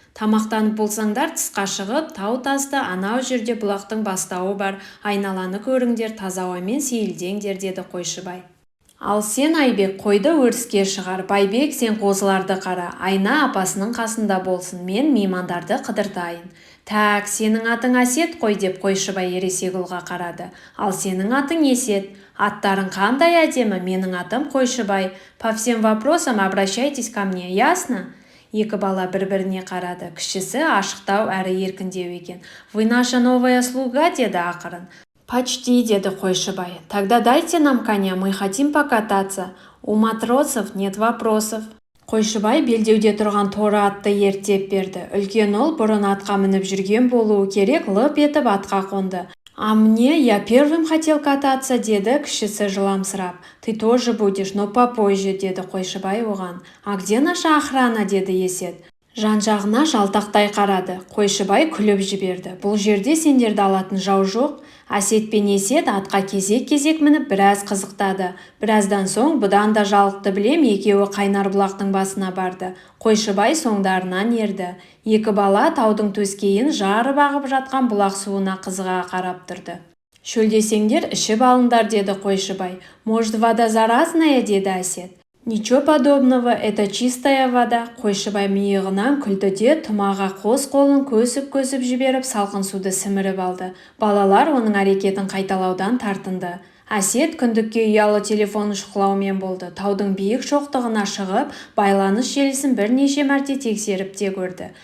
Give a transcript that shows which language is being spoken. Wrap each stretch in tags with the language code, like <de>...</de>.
<kk>Тамақтанып болсаңдар, тысқа шығып, тау-тасты анау жерде бұлақтың бастауы бар, айналаны көріңдер, таза ауамен сейілдеңдер, деді Қойшыбай. Ал сен, Айбек, қойды өріске шығар. Байбек, сен қозыларды қара. Айна апасының қасында болсын, мен меймандарды қыдыртайын. Тәк, сенің атың Әсет қой, деп Қойшыбай Ересекұлға қарады. Ал сенің атың Есет. Аттарың қандай әдемі? Менің атым Қойшыбай.</kk> <ru>По всем вопросам обращайтесь ко мне, ясно?</ru> <kk>Екі бала бір-біріне қарады. Кішісі ашықтау әрі еркіндеу екен.</kk> <ru>Вы наша новая слуга,</ru> <kk>деді ақырын.</kk> <ru>«Почти»,</ru> <kk>деді Қойшыбай.</kk> <ru>«Тогда дайте нам коня, мы хотим покататься. У матросов нет вопросов».</ru> <kk>Қойшыбай белдеуде тұрған торы атты ерттеп берді. Үлкен ұл бұрын атқа мініп жүрген болуы керек, лып етіп атқа қонды.</kk> <ru>«А мне, я первым хотел кататься»,</ru> <kk>деді кішісі жыламсырап.</kk> <ru>«Ты тоже будешь, но попозже»,</ru> <kk>деді Қойшыбай оған.</kk> <ru>«А где наша охрана?»</ru> <kk>деді Есет. Жан-жағына жалтақтай қарады. Қойшыбай күліп жіберді. «Бұл жерде сендерді алатын жау жоқ». Әсет пен Есет атқа кезек-кезек мініп біраз қызықтады. Біраздан соң бұдан да жалықты білем, екеуі қайнар бұлақтың басына барды. Қойшыбай соңдарынан ерді. Екі бала таудың төскейін жарып ағып жатқан бұлақ суына қызыға қарап тұрды. «Шөлдесеңдер ішіп алыңдар», деді Қойшыбай.</kk> <ru>«Может, вода заразная?»</ru> <kk>деді Әсет.</kk> <ru>«Ничего подобного, это чистая вода».</ru> <kk>Қойшыбай миығынан күлді де тұмаға қос қолын көсіп-көсіп жіберіп салқын суды сіміріп алды. Балалар оның әрекетін қайталаудан тартынды. Әсет күндікке ұялы телефон шұқылаумен болды. Таудың биік шоқтығына шығып, байланыс желісін бірнеше мәрте тексеріп те көрді.</kk>